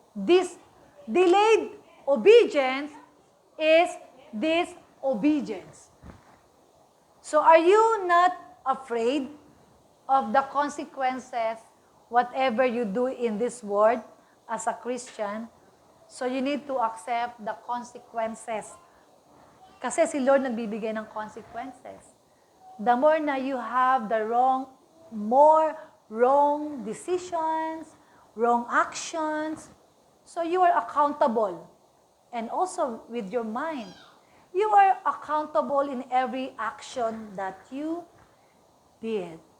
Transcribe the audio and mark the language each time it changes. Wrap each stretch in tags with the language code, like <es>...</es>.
<en>This delayed obedience is disobedience. So are you not afraid of the consequences, whatever you do in this world as a Christian? So you need to accept the consequences.</en> <tl>Kasi si Lord nagbibigay ng consequences.</tl> <en>The more na you have the more wrong decisions, wrong actions, so you are accountable. And also with your mind. You are accountable in every action that you did.</en>